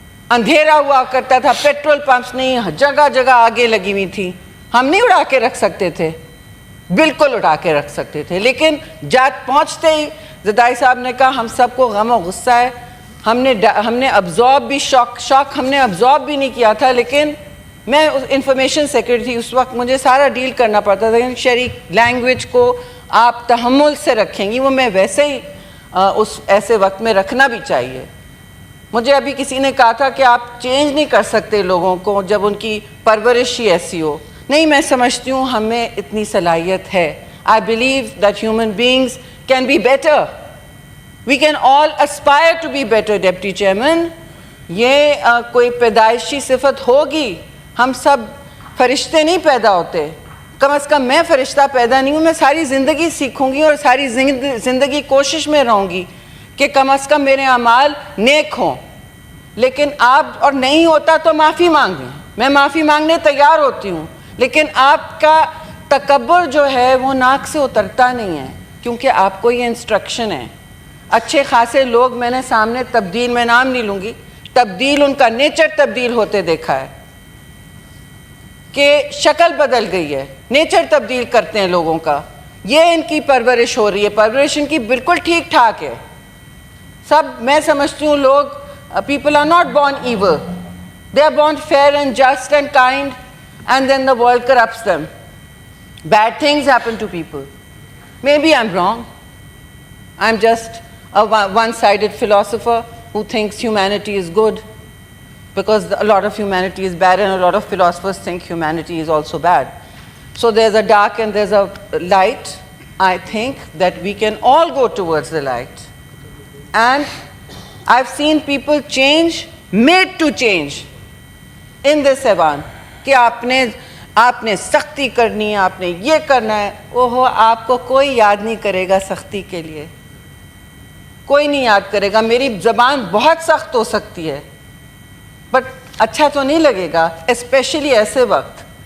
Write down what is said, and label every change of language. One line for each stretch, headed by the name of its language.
Urdu: اندھیرا ہوا کرتا تھا، پیٹرول پمپس نہیں، جگہ جگہ آگے لگی ہوئی تھی، ہم نہیں اڑا کے رکھ سکتے تھے؟ بالکل اڑا کے رکھ سکتے تھے، لیکن جات پہنچتے ہی زرداری صاحب نے کہا ہم سب کو غم و غصہ ہے، ہم نے ابزارب بھی شوق ہم نے ابزارب بھی نہیں کیا تھا، لیکن میں انفارمیشن سیکرٹری تھی اس وقت، مجھے سارا ڈیل کرنا پڑتا تھا کہ شہری لینگویج کو آپ تحمل سے رکھیں گی، وہ میں ویسے ہی اس ایسے وقت میں رکھنا بھی چاہیے۔ مجھے ابھی کسی نے کہا تھا کہ آپ چینج نہیں کر سکتے لوگوں کو جب ان کی پرورش ہی ایسی ہو، نہیں، میں سمجھتی ہوں ہمیں اتنی صلاحیت ہے،
English: I believe that human beings can be better. We can all aspire to be better, Deputy Chairman.
Urdu: یہ کوئی پیدائشی صفت ہوگی. ہم سب فرشتے نہیں پیدا ہوتے. کم از کم میں فرشتہ پیدا نہیں ہوں. میں ساری زندگی سیکھوں گی اور ساری زندگی کوشش میں رہوں گی کہ کم از کم میرے اعمال نیک ہوں. لیکن آپ اور نہیں ہوتا تو معافی مانگیں. میں معافی مانگنے تیار ہوتی ہوں. لیکن آپ کا تکبر جو ہے وہ ناک سے اترتا نہیں ہے, کیونکہ آپ کو یہ انسٹرکشن ہے. اچھے خاصے لوگ میں نے سامنے تبدیل, میں نام نہیں لوں گی, تبدیل ان کا نیچر تبدیل ہوتے دیکھا ہے کہ شکل بدل گئی ہے, نیچر تبدیل کرتے ہیں لوگوں کا. یہ ان کی پرورش ہو رہی ہے. پرورش ان کی بالکل ٹھیک ٹھاک ہے. سب میں سمجھتی ہوں لوگ,
English: people are not born evil. They are born fair and just and kind, and then the world corrupts them. Bad things happen to people. Maybe I'm wrong. I'm just a one-sided philosopher who thinks humanity is good, because a lot of humanity is bad and a lot of philosophers think humanity is also bad. So there's a dark and there's a light. I think that we can all go towards the light. And I've seen people change, made to change in this Evan.
Urdu: کہ آپ نے سختی کرنی ہے, آپ نے یہ کرنا ہے. اوہو, آپ کو کوئی یاد نہیں کرے گا سختی کے لیے, کوئی نہیں یاد کرے گا. میری زبان بہت سخت ہو سکتی ہے, بٹ اچھا تو نہیں لگے گا, اسپیشلی ایسے وقت.